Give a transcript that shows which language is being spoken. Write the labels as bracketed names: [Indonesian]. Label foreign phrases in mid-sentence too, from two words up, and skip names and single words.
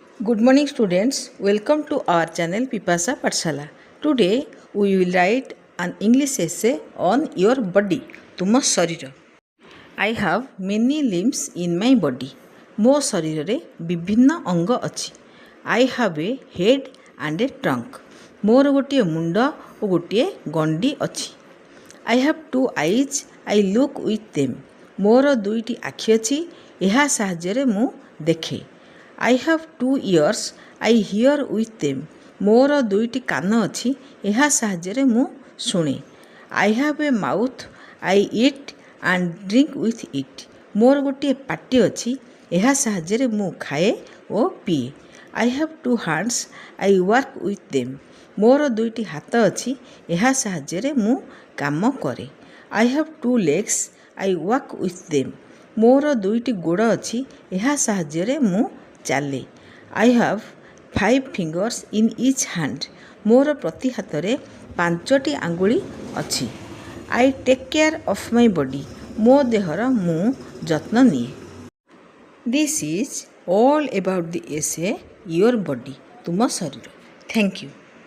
[English] Good morning students, welcome to our channel Pipasa Pathshala. Today we will write an English essay on your body, [Odia] ତୁମ ଶରୀର. [English] I have many limbs in my body. [Odia] ମୋ ଶରୀରରେ ବିଭିନ୍ନ ଅଙ୍ଗ ଅଛି. [English] I have a head and a trunk. [Odia] ମୋର ଗୋଟିଏ ମୁଣ୍ଡ ଓ ଗୋଟିଏ ଗଣ୍ଡି ଅଛି. [English] I have two eyes, I look with them. [Odia] ମୋର ଦୁଇଟି ଆଖି ଅଛି, ଏହା ସାହାଯ୍ୟରେ ମୁଁ ଦେଖେ. [English] I have two ears, I hear with them. [Odia] ମୋର ଦୁଇଟି କାନ ଅଛି, ଏହା ସାହାଯ୍ୟରେ ମୁଁ ଶୁଣେ. [English] I have a mouth, I eat and drink with it. [Odia] ମୋର ଗୋଟିଏ ପାଟି ଅଛି, ଏହା ସାହାଯ୍ୟରେ ମୁଁ ଖାଏ ଓ ପିଏ. [English] I have two hands, I work with them. [Odia] ମୋର ଦୁଇଟି ହାତ ଅଛି, ଏହା ସାହାଯ୍ୟରେ ମୁଁ କାମ କରେ. [English] I have two legs, I walk with them. [Odia] ମୋର ଦୁଇଟି ଗୋଡ଼ ଅଛି, ଏହା ସାହାଯ୍ୟରେ ମୁଁ ଚାଲେ. [English] I have 5 fingers in each hand. [Odia] ମୋର ପ୍ରତି ହାତରେ 5ଟି ଆଙ୍ଗୁଳି ଅଛି. [English] I take care of my body. [Odia] ମୋ ଦେହର ମୁଁ ଯତ୍ନ ନିଏ. [English] This is all about the essay your body, [Odia] ତୁମ ଶରୀର. [English] Thank you.